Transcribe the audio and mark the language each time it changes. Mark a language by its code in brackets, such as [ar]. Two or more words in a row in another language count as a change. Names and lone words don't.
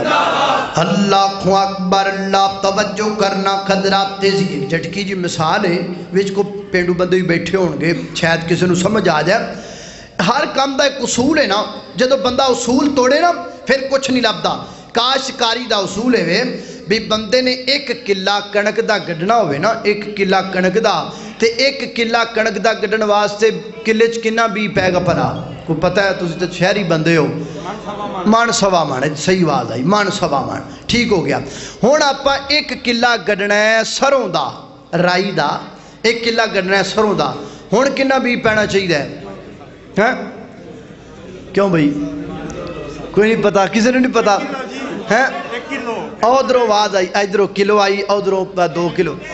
[pa] اللہ اکبر اللہ توجہ کرنا قدرات تیزی جھٹکی جی مثال ہے وچ کو پینڈو بندے بھی بیٹھے ہون گے شاید کسی نو سمجھ آ جائے ہر کام دا ایک اصول ہے نا جدو بندہ اصول توڑے نا پھر کچھ نہیں لبدا کاشتکاری دا اصول ہے بھی بندے نے ایک کلا کنک دا گڈنا ہوئے نا ایک کلا کنک دا تے ایک کلا کنک دا گڈن واسطے کلے چ کنا بھی پے گا پرا کو پتہ ہے تسی تے شہری بندے ہو من سوا من صحیح آواز آئی من سوا من ٹھیک ہو گیا ہن آپا ایک کلا گڈنا ہے سروں دا رائی دا ایک کلا گڈنا ہے سروں دا ہن کنا بھی پینا چاہیے ہے کیوں بھائی کوئی نہیں پتا کسی نے نہیں پتا ہے ادھروں آواز آئی ادھروں کلو آئی ادھروں 2 کلو